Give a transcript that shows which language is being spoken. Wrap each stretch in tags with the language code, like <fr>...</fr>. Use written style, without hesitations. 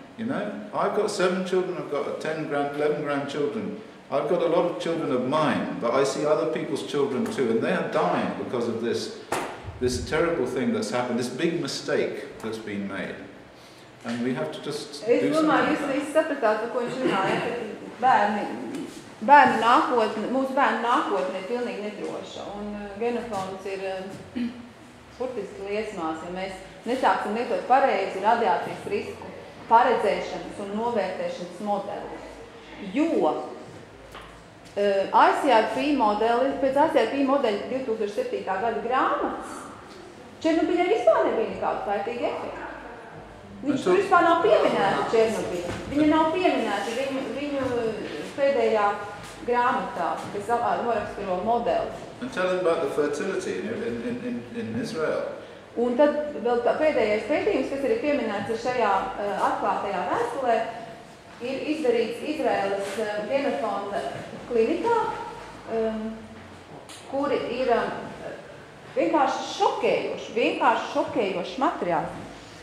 <en>You know, I've got 7 children, I've got 11 grandchildren. I've got a lot of children of mine, but I see other people's children too, and they are dying because of this terrible thing that's happened, this big mistake that's been made. And we have to just do something.</en> <lv>Jūs sapratāt, ko viņš runāja, ka bērnu nākotne, mūsu bērnu nākotne ir pilnīgi nedroša, un genofons ir burtiski liesmās, ja mēs nesāksim lietot pareizi radiācijas risku paredzēšanas un novērtēšanas modelis. Jo ICRP modeli, pēc ICRP modeļa 2007. Gada grāmatas, Černobiļai vispār nebija nekāda pētīga efekta. Viņš tur vispār nav pieminēta Černobiļa. Viņa nav pieminēta viņu pēdējā grāmatā, kas noraksturo modeli.</lv> <en>And tell them about the fertility in Israel.</en> <lv>Un tad vēl pēdējais pētījums, kas arī pieminēts šajā atklātajā vēstulē, ir izdarīts Izraēlas genofonda klinikā, kuri ir vienkārši šokējošs materiāls.</lv>